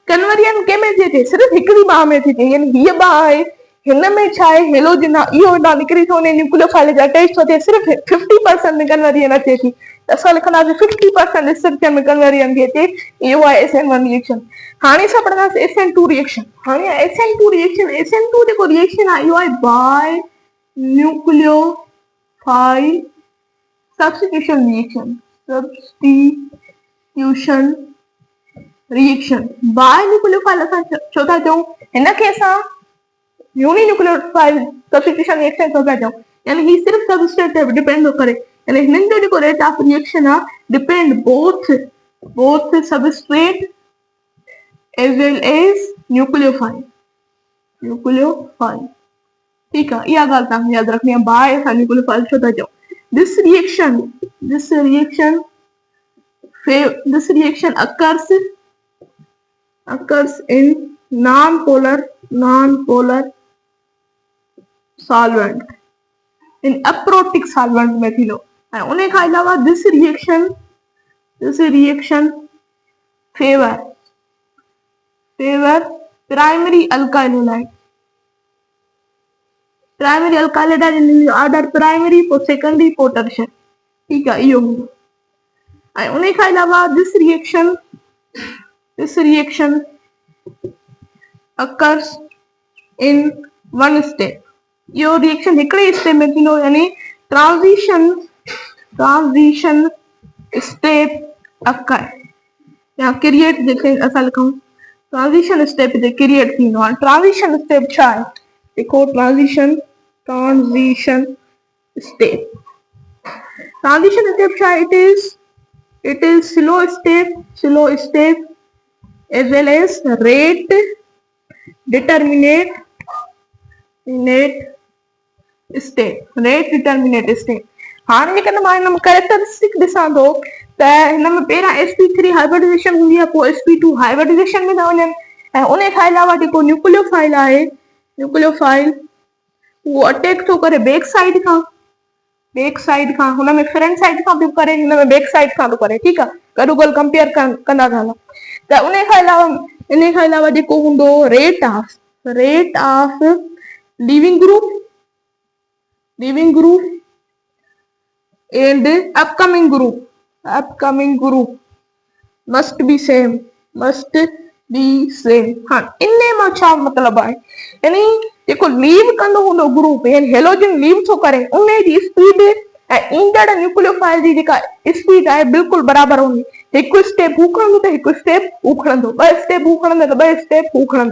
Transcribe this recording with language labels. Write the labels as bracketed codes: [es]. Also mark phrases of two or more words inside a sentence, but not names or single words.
[sd] कन्वर्जन कंहिंमें थिए थी? सिर्फ़ु हिकिड़ी बाहि में थी थिए, यानी हीअ बाहि आहे, हिन में छा आहे, हेलोजन आहे, इहो हेॾां निकिरी थो वञे, न्यूक्लियोफाइल जे अटैच थो थिए, सिर्फ़ु 50% में कन्वर्जन अचे थी। त असां लिखंदासीं 50% स्ट्रक्चर में कन्वर्जन थी अचे, इहो आहे [en] SN1 reaction. [sd] हाणे असां पढ़ंदासीं [en] SN2 reaction. [sd] हाणे [en] SN2 reaction, [sd] SN2 जेको रिएक्शन आहे इहो आहे [en] bi nucleophile substitution reaction. substitution reaction bi nucleophile [sd] असां छो था चऊं? हिनखे असां [en] uninucleophile substitution reaction [sd] छो था चऊं? यानी ही सिर्फ सबस्ट्रेट ते डिपेंड थो करे, यानी हिननि जो जेको [en] rate of reaction [sd] आहे [en] depend both substrate as well as nucleophile. [sd] ठीक आहे, इहा ॻाल्हि तव्हांखे यादि रखणी आहे, बाय असां न्यूक्लियोफाइल छो था चऊं। [en] दिस reaction occurs in non-polar solvent, in aprotic solvent [sd] में थी लो। ऐं उन खां अलावा [en] this reaction favor primary alkyl halide in order primary पोइ secondary पोइ tertiary। [sd] ठीक आहे, इहो हूंदो। ऐं उन खां अलावा [en] this reaction occurs in one step। [sd] इहो रिएक्शन हिकिड़े स्टेप में थींदो, यानी [en] transition step occur [sd] या क्रिएट, जेके असां लिखूं [en] transition step [sd] ते क्रिएट थींदो आहे। [en] transition step [sd] छा आहे? देखो [en] transition step [sd] छा आहे? [en] it is slow step as well as rate determinate step। [sd] हाणे जेकॾहिं मां हिन में कैरेक्टरिस्टिक ॾिसां थो त हिन में पहिरां [en] sp3 hybridization [sd] हूंदी आहे, पोइ [en] sp2 hybridization [sd] में था वञनि। ऐं उन खां अलावा जेको न्यूक्लियोफाइल आहे, उहो अटैक थो करे [en] back side [sd] खां, हुन में [en] front side [sd] खां बि करे, हिन में [en] back side [sd] खां थो करे। ठीकु आहे, गॾो गॾु कंपेयर कंदा था हलूं। त इन खां अलावा जेको हूंदो [en] rate of leaving group and upcoming group must be same. [sd] हाँ, इन मां छा मतिलबु आहे? यानी जेको लीव कंदो हूंदो ग्रुप, यानी हेलोजन लीव थो करे, उन जी स्पीड ऐं ईंदड़ न्यूक्लियोफाइल जी जेका स्पीड आहे बिल्कुलु बराबरि हूंदी। हिकु स्टेप हू खणंदो त हिकु स्टेप हू खणंदो, ॿ स्टेप हू खणंदो त ॿ स्टेप हू खणंदो।